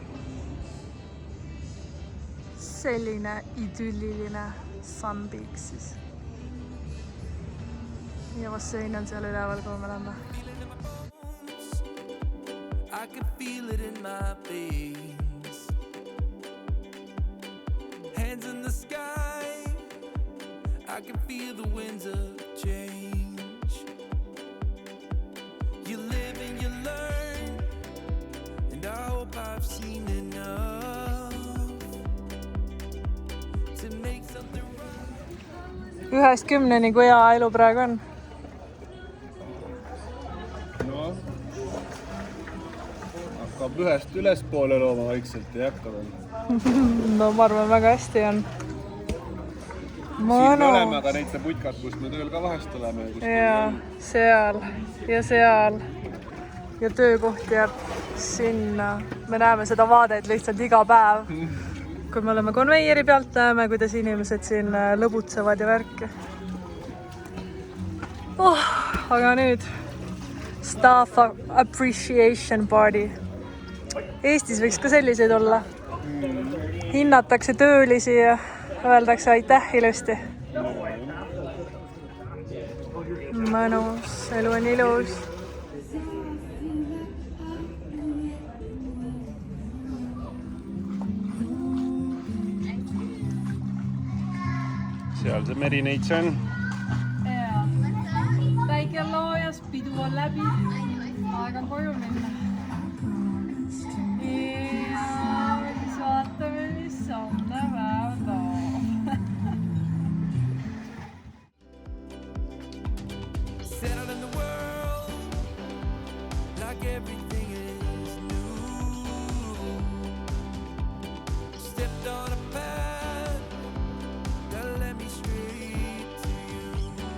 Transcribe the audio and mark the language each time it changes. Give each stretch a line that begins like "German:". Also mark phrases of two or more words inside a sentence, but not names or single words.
Estonian: Selline idülliline Sunbeak siis. Ja bassein on seal üleval, kui me lähme.
English: I can feel it in my veins. Hands in the sky. I can feel the winds of change. You live and you learn. And I hope I've seen enough.
Estonian: Ühest 10, kui hea elu praegu on? No, hakkab ühest ülespoole looma vaikselt ja hakka veel. No ma arvan, väga hästi on. Siin me oleme, aga neid putkad, kus me tööl ka vahest oleme. Ja seal ja seal. Ja töökoht jääb sinna. Me näeme seda vaadet lihtsalt iga päev. Kui me oleme konveieri pealt, näeme, kuidas inimesed siin lõbutsevad ja värki. Aga nüüd
English: staff appreciation party.
Estonian: Eestis võiks ka selliseid olla. Hinnatakse töölisi ja öeldakse aitäh ilusti. Mõnus, elu on ilus. Seal see merineits on. Päike on loojas, pidu on läbi. Aeg on koju minna. Ja siis vaatame, mis homne päev toob.
English: Settle in the world like everything is new. Stepped on a path that led me straight to you.